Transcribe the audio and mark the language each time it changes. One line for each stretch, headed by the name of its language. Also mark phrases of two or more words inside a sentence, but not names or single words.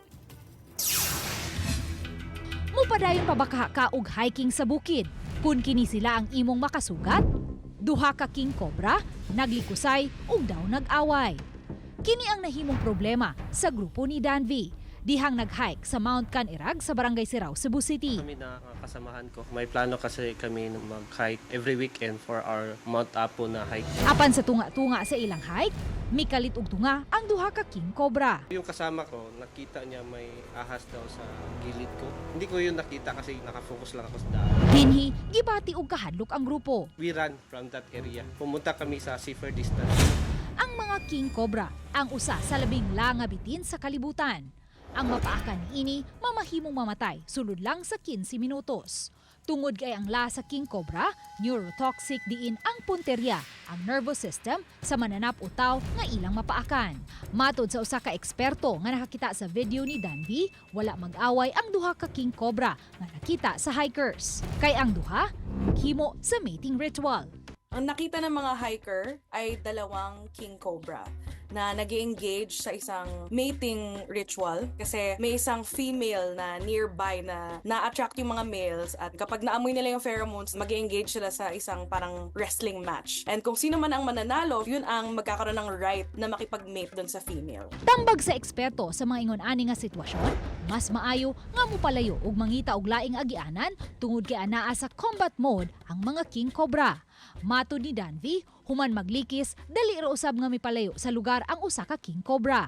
Cebuano: Mupadayon pabaka ka og hiking sa bukid. Kung kini sila ang imong makasugat, duha ka
English: king cobra
Cebuano: naglikusay ug daw nag-away. Kini ang nahimong problema sa grupo ni Danvi. Dihang nag-hike sa Mount Canirag sa Barangay Sirao, Cebu City.
Filipino: Kami na kasamahan ko. May plano kasi kami mag-hike
English: every weekend for our
Filipino: Mount Apo na hike.
Cebuano: Apan sa tunga-tunga sa ilang hike, mikalit og tunga ang duha ka
English: king cobra.
Filipino: Yung kasama ko, nakita niya may ahas daw sa gilid ko. Hindi ko yun nakita kasi nakafocus lang ako sa daan.
Cebuano: Dinhi, gibati og kahadlok ang grupo.
English: We ran from that area.
Filipino: Pumunta kami sa
English: safer distance.
Cebuano: Ang mga
English: king cobra,
Cebuano: ang usa sa labing nga bitin sa kalibutan. Ang mapaakan ini mamahimong mamatay sulod lang sa 15 minutos. Tungod kay ang lasa
English: king cobra,
Cebuano: neurotoxic diin ang punterya, ang
English: nervous system
Cebuano: sa mananap utaw nga ilang mapaakan. Matod sa usa ka eksperto nga nakakita sa video ni Danvi, wala mag-away ang duha ka
English: king cobra
Cebuano: nga nakita sa hikers. Kay ang duha, himo sa
English: mating ritual.
Filipino: Ang nakita ng mga hiker ay dalawang
English: king cobra
Filipino: na nag-engage sa isang
English: mating ritual
Filipino: kasi may isang female na nearby na na-attract yung mga males at kapag naamoy nila yung pheromones, mag-engage sila sa isang parang
English: wrestling match.
Filipino: And kung sino man ang mananalo, yun ang magkakaroon ng right na makipag-mate dun sa female.
Cebuano: Tambag sa eksperto sa mga ingon-ani nga sitwasyon, mas maayo nga mupalayo og mangita og laing agianan tungod kay anaa sa
English: combat mode
Cebuano: ang mga
English: king cobra.
Cebuano: Matod ni Danvi, human maglikis, dali ra usab nga mipalayo sa lugar ang usa ka
English: king cobra.